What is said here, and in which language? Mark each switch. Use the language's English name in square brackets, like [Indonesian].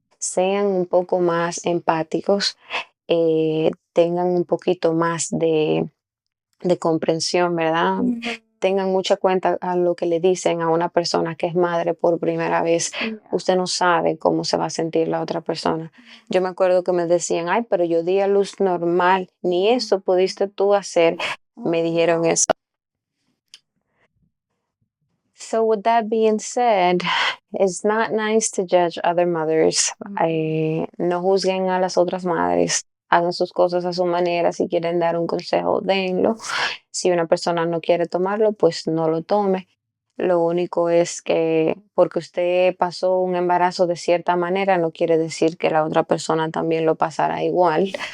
[Spanish] Sean un poco más empáticos, tengan un poquito más de comprensión, ¿verdad? Tengan mucha cuenta a lo que le dicen a una persona que es madre por primera vez. Usted no sabe cómo se va a sentir la otra persona. Yo me acuerdo que me decían, ay, pero yo di a luz normal, ni eso pudiste tú hacer. Me dijeron eso. [English] So with that being said, it's not nice to judge other mothers. [Spanish] No juzguen a las otras madres. Hagan sus cosas a su manera. Si quieren dar un consejo, denlo. Si una persona no quiere tomarlo, pues no lo tome. Lo único es que porque usted pasó un embarazo de cierta manera, no quiere decir que la otra persona también lo pasará igual.